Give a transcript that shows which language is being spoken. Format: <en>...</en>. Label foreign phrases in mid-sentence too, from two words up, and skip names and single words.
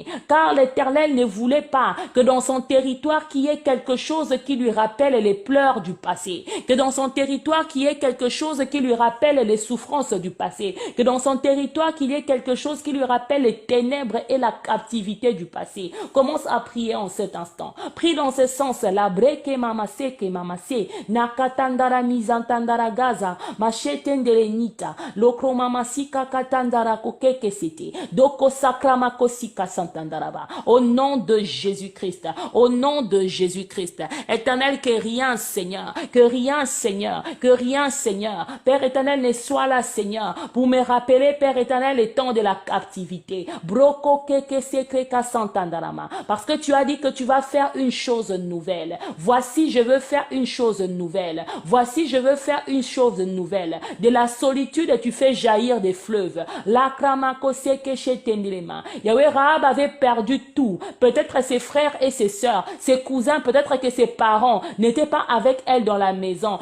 <fr>Car l'Éternel ne voulait pas que dans son territoire qu'il y ait quelque chose qui lui rappelle les pleurs du passé. Que dans son territoire qu'il y ait quelque chose qui lui rappelle les souffrances du passé. Que dans son territoire qu'il y ait quelque chose qui lui rappelle les ténèbres et la captivité du passé. Commence à prier en cet instant. Prie dans ce sens-là. Breke mamase ke mamase. Nakatandarami mizantandara gaza, machetendele lokromamasika katandara kokeke sete, doko sakrama kosika santandaraba. Au nom de Jésus-Christ, au nom de Jésus-Christ, éternel, que rien, Seigneur, que rien, Seigneur, que rien, Seigneur, Père éternel, ne soit là, Seigneur, pour me rappeler, Père éternel, les temps de la captivité. Broko keke sekreka santandarama. Parce que tu as dit que tu vas faire une chose nouvelle. Voici, je veux faire une chose nouvelle. Voici, je veux faire une chose nouvelle. De la solitude, tu fais jaillir des fleuves. Yahweh, Rahab avait perdu tout. Peut-être ses frères et ses sœurs, ses cousins, peut-être que ses parents n'étaient pas avec elle dans la maison.</fr>